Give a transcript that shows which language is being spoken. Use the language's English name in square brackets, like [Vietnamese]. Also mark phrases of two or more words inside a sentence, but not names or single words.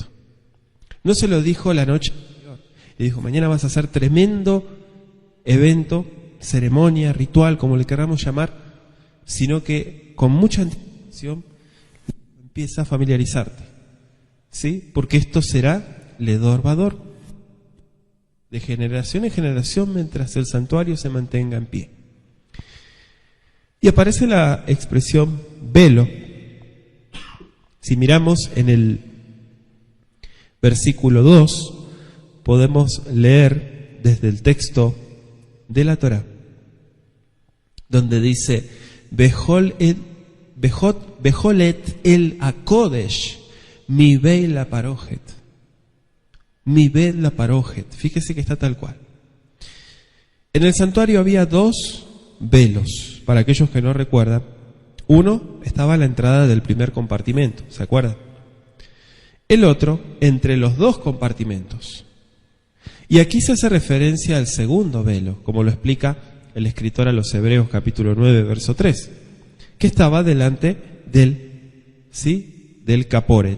[Spanish] No se lo dijo la noche anterior. Le dijo, mañana vas a hacer tremendo evento, ceremonia, ritual, como le queramos llamar, sino que con mucha anticipación empieza a familiarizarte. ¿Sí? Porque esto será [Hebrew] לדור ודור, [Spanish] de generación en generación, mientras el santuario se mantenga en pie. Y aparece la expresión velo. Si miramos en el versículo 2, podemos leer desde el texto de la Torá, donde dice, [Hebrew] בכל עת אל הקודש מבית לפרוכת. מבית לפרוכת. [Spanish] Fíjese que está tal cual. En el santuario había dos velos, para aquellos que no recuerdan. Uno estaba a la entrada del primer compartimento, ¿se acuerdan? El otro entre los dos compartimentos. Y aquí se hace referencia al segundo velo, como lo explica el escritor a los Hebreos capítulo 9, verso 3, que estaba delante del caporet.